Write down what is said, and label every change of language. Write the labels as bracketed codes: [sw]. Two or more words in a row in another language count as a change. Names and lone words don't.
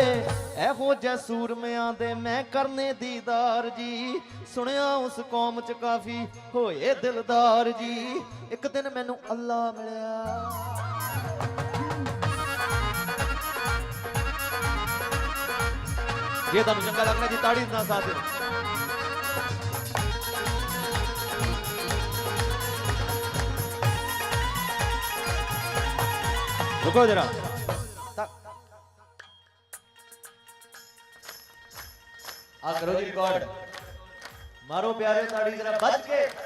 [pa] ਏਹੋ ਜੈ ਸੂਰਮਿਆਂ ਦੇ ਮੈਂ ਕਰਨੇ ਦੀਦਾਰ ਜੀ, ਸੁਣਿਆ ਉਸ ਕੌਮ ਚ ਕਾਫ਼ੀ ਹੋਏ ਦਿਲਦਾਰ ਜੀ। ਇੱਕ ਦਿਨ ਮੈਨੂੰ ਅੱਲਾਹ ਮਿਲਿਆ ਜੇ ਤੁਹਾਨੂੰ ਚੰਗਾ ਲੱਗਣਾ ਜੀ ਤਾੜੀ ਨਾਲ ਸਾਥ ਦਿਓ। ਰੁਕੋ ਜ਼ਰਾ, ਆ ਕਰੋ ਜੀ ਰਿਕਾਰਡ, ਮਾਰੋ ਪਿਆਰੇ ਤਾੜੀ ਜ਼ਰਾ ਬਚ ਕੇ।